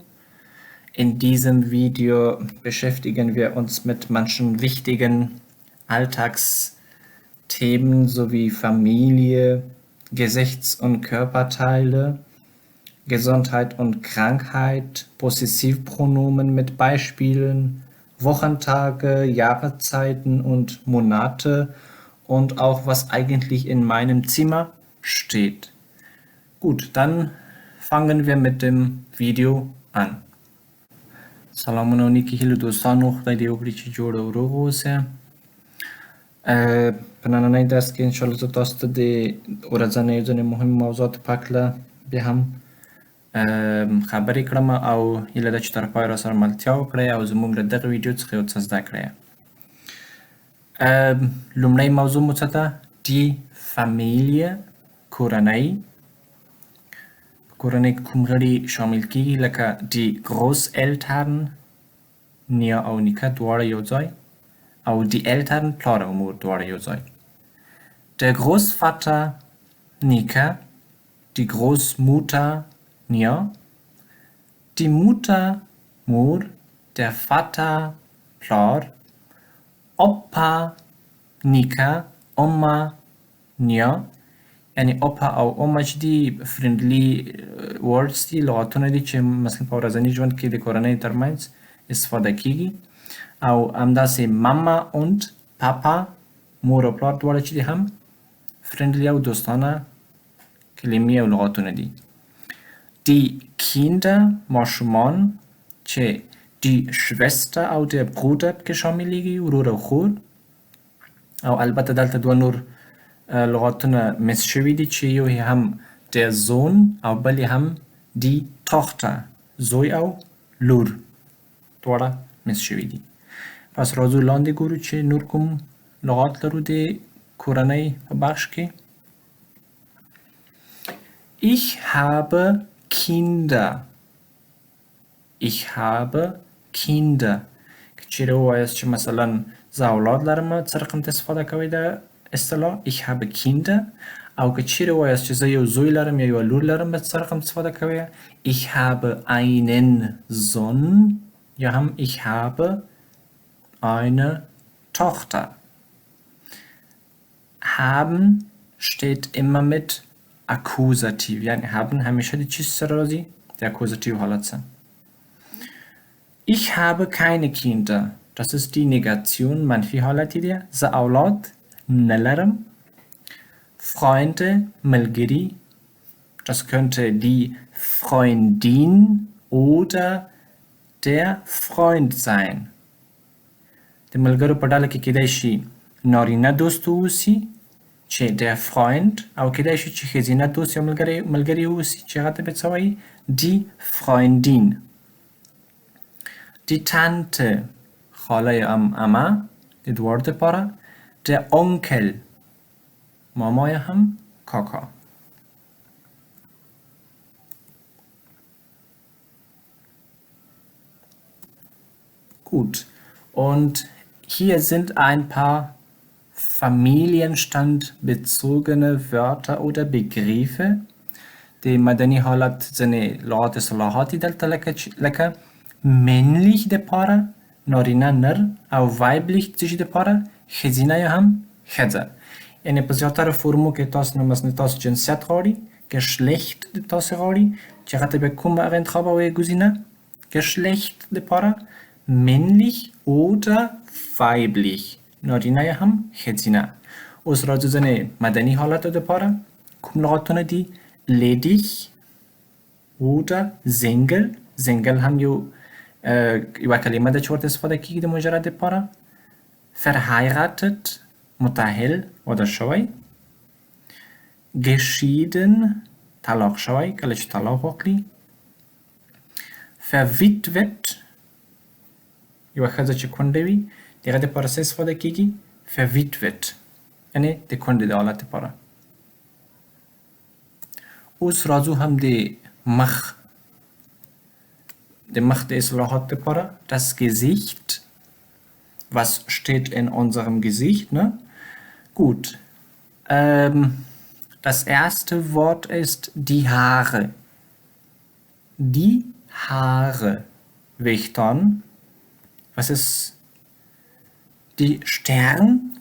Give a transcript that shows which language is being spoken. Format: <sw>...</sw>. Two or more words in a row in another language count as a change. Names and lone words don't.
<de>In diesem Video beschäftigen wir uns mit manchen wichtigen Alltagsthemen sowie Familie, Gesichts- und Körperteile, Gesundheit und Krankheit, Possessivpronomen mit Beispielen, Wochentage, Jahreszeiten und Monate und auch was eigentlich in meinem Zimmer steht. Gut, dann fangen wir mit dem Video an.</de> <ps>سلامونه و نیکی هیلو دوستانو خدای دې وکړي چې جوړ او روغ اوسئ. په نننۍ درس کې انشاءالله زه تاسو ته د ورځنیو ځینې مهمو موضوعاتو په هکله بیا هم خبرې کړم او هیله ده چې تر پایه راسره ملتیا وکړئ او زموږ له دغه ویډیو څخه یو څه زده کړئ. لومړی موضوع مو څه ده؟</ps> <de>Die Familie،</de> <ps>کورنۍ. کورنۍ کې کوم غړي شامل کیږي؟</ps> <de>لکه die Großeltern،</de> <ps>نیا او نیکه دواړه یو ځای، او</ps> <de>die Eltern،</de> <ps>پلار او مور دواړه یو ځای.</ps> <de>Der Großvater، نیکه، die Großmutter، نیا، die Mutter، مور، der Vater،</de> <ps>پلار، Opa، نیکه، Oma، نیا. یعنی opa او oma چې دي</ps> <en>friendly words</en> <ps>دي، لغاتونه دي چې مثلا په ورځني ژوند کې د کورنۍ ترمنځ استفاده کیږي. او همداسې</ps> <de>mama und papa،</de> <ps>مور او پلار دواړه چې دي هم فرندلي او دوستانه کلمې او لغاتونه دي.</ps> <de>Die Kinder،</de> <ps>ماشومان، چې</ps> <de>die Schwester</de> <ps>او</ps> <de>der Bruder</de> <ps>پکې شاملیږي، ورور او خور. او البته دلته دوه نور لغاتونه مس شوي دي چې یو هم</ps> <de>der Sohn</de> <ps>او بل هم</ps> <de>die Tochter،</de> <ps>زوی او لور، دواړه مس شوي دي. پس راځو لاندې ګورو چې نور کوم لغات لرو د کورنۍ په بخش کې.</ps> <de>Ich habe Kinder، ich habe Kinder.</de> <ps>که چیرې ووایاست چې مثلا زه اولاد لرم، څه رقم ته استفاده کوئ د اصطلاح</ps> <de>ich habe Kinder.</de> <ps>او که چیرې ووایاست چې زه یو زوی لرم یا یوه لور لرم، به څه رقم استفاده کوئ؟</ps> <de>ich habe einen Sohn</de> <ps>یا هم</ps> <de>ich habe eine Tochter. Haben steht immer mit Akkusativ،</de> <ps>یعنی haben همیشه د چی سره راځي؟ د Akkusativ حالت سره.</ps> <de>Ich habe keine Kinder، das ist die Negation،</de> <ps>منفی حالتی دی. زه اولاد نلرم.</ps> <de>Freunde، ملګری، das könnte die Freundin oder der Freund sein.</de> <ps>د ملګرو په ډله کې کېدای شي نارینه دوست واوسي چې</ps> <de>der Freund،</de> <ps>او کېدای شي چې ښځینه دوست یا ملګری واوسي چې هغه ته به څه وایي؟</ps> <de>die Freundin. Die Tante،</de> <ps>خاله یا عمه، د دواړو دپاره.</ps> <de>Der Onkel،</de> <ps>ماما یا هم کاکا.</ps> <de>Gut, und hier sind ein paar familienstandbezogene Wörter oder Begriffe.</de> <ps>د مدني حالت ځینې لغات اصطلاحات دي دلته لکه männlich دپاره نارینه نر، او weiblich څه شي دپاره؟ ښځینه یا هم ښځه. یعنی په زیاتره فورمو کې تاسو نه مثلا تاسو جنسیت غواړي، Geschlecht د تاسو غواړي چې هغه ته به کوم هغه انتخابوئ ګزینه؟</ps> <de>Geschlecht دپاره männlich oder weiblich،</de> <ps>نارینه یا هم ښځینه. اوس راځو ځینې مدني حالاتو دپاره کوم لغاتونه دي؟</ps> <de>ledig oder single.</de> <ps>single هم یوه کلمه ده چې ورته استفاده کیږي د مجرد دپاره. verheiratet، متأهل، واده شوی. geschieden، طلاق شوی، کله چې طلاق واخلي. verwitwet، یوه ښځه چې کونډه وي، د هغه دپاره څه استفاده کیږي؟ verwitwet، یعنې د کونډې د حالت دپاره. اوس راځو هم د مخ د اصلاحات دپاره.</ps> <de>das Gesicht، was steht in unserem Gesicht, ne? Gut. Das erste Wort ist die Haare. Die Haare. Wichton. Was ist die Stern?</de>